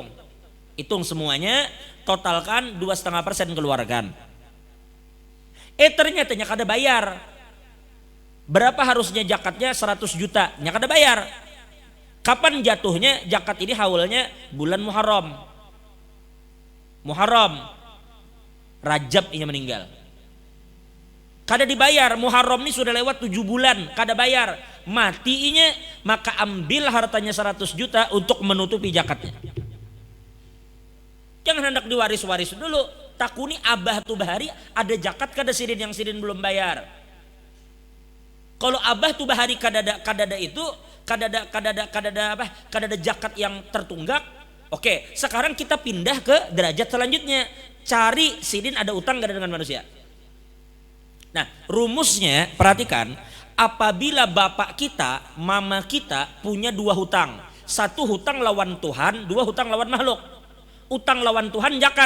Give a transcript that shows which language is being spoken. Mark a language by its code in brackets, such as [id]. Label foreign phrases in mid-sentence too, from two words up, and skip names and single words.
[id] Hitung semuanya, totalkan 2,5% keluarkan. Ternyata kada bayar. Berapa harusnya zakatnya? 100 juta. Kada bayar. Kapan jatuhnya zakat ini? Haulnya bulan Muharram. Rajab ini meninggal. Kada dibayar. Muharram ini sudah lewat 7 bulan. Kada bayar. Matinya, maka ambil hartanya 100 juta untuk menutupi zakatnya. [bjn] Jangan hendak diwaris-waris dulu. Takuni abah tuh bahari ada zakat kada sidin yang sidin belum bayar. Kalau abah tuh bahari kadada itu kadada zakat yang tertunggak. [id] Oke, sekarang kita pindah ke derajat selanjutnya. Cari sidin ada utang gak dengan manusia. Nah, rumusnya perhatikan, apabila bapak kita, mama kita punya 2 hutang. 1 hutang lawan Tuhan, 2 hutang lawan makhluk. Utang lawan Tuhan zakat.